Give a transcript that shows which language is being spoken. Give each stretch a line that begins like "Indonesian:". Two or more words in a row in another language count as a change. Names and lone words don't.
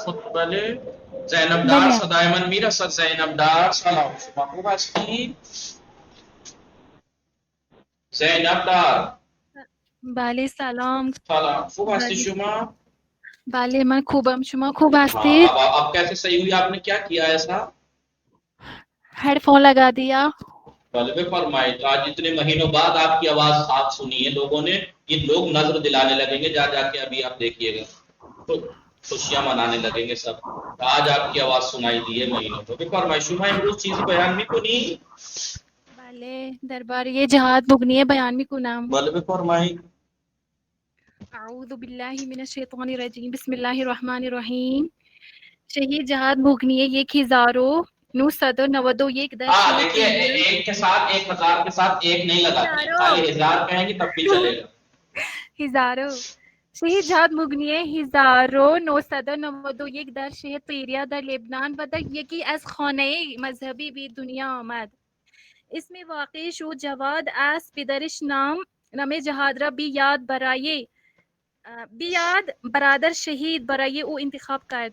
Persian: خب بله زینب دار صدای من میرسد. زینب دار سلام شما خوب هستید؟ زینب دار بله سلام. سلام خوب هستی شما؟ بله من خوبم. شما خوب هستید؟
Urdu: اب کیسے صحیح ہوئی؟ آپ نے کیا کیا ایسا؟ ہیڈ فون لگا دیا. بھلے فرمائے. آج اتنے مہینوں بعد آپ کی آواز صاف سنی ہے لوگوں نے. یہ لوگ نظر دلانے لگیں گے جا کے. ابھی آپ دیکھیے گا خوشیاں منانے لگیں گے سب. آج آپ کی آواز سنائی دی ہے مہینوں کو.
Persian: فرمائے شما امروز چیزی بیان میکنی؟ بله درباره جهاد مغنی بیان میکنم. بله فرمائے.
Arabic: اعوذ بالله من الشیطان الرجیم. بسم الله الرحمن الرحیم. شہید جہاد مغنی 1991
Urdu: دیکھیے ایک کے ساتھ 1000 کے ساتھ ایک نہیں لگاتی. خالی 1000 کہیں گی تب بھی چلے گا. ہزاروں.
Persian: شهید جهاد مغنی 1991 در شهر طیریه در لبنان و در یکی از خانه مذهبی به دنیا آمد. اسم واقعش او جواد است. پدرش نام جهاد را بیاد برادر شهید برای او انتخاب کرد.